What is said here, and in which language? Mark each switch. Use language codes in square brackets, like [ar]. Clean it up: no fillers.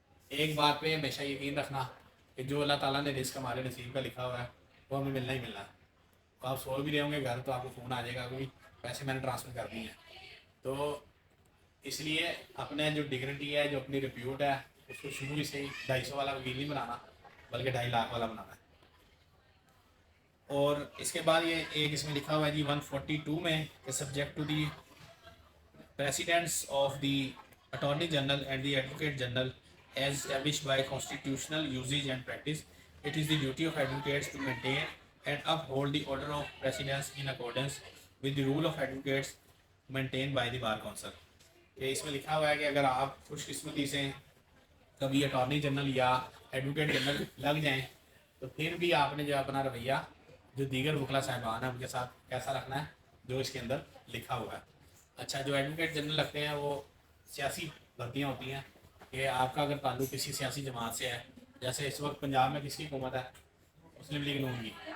[ur] ایک بات پہ ہمیشہ یقین رکھنا کہ جو اللہ تعالیٰ نے رزق ہمارے نصیب کا لکھا ہوا ہے وہ ہمیں ملنا ہی ملنا ہے. تو آپ سو بھی رہے ہوں گے گھر تو آپ کو فون آ جائے گا کوئی پیسے میں نے ٹرانسفر کر دیے ہیں. تو اس لیے اپنے جو ڈگنیٹی ہے، جو اپنی ریپیوٹ ہے، اس کو شروع سے ہی 250 والا وکیل نہیں بنانا بلکہ 2.5 لاکھ والا بنانا ہے. اور اس کے بعد یہ ایک اس میں لکھا ہوا ہے جی 142 میں کہ [en] Subject to the precedents of the Attorney General and the Advocate General as established by constitutional usage and practice, it is the duty of advocates to maintain and uphold the order of precedence in accordance with the rule of advocates maintained by the Bar Council. [ur] کہ اس میں لکھا ہوا ہے کہ اگر آپ خوش قسمتی سے کبھی اٹارنی جنرل یا ایڈوکیٹ جنرل لگ جائیں تو پھر بھی آپ نے جو اپنا رویہ جو دیگر وکلا صاحبان ہیں ان کے ساتھ کیسا رکھنا ہے جو اس کے اندر لکھا ہوا ہے. اچھا، جو ایڈوکیٹ جنرل لگتے ہیں وہ سیاسی بھرتیاں ہوتی ہیں کہ آپ کا اگر تعلق کسی سیاسی جماعت سے ہے، جیسے اس وقت پنجاب میں کس کی حکومت ہے؟ مسلم لیگ نون کی.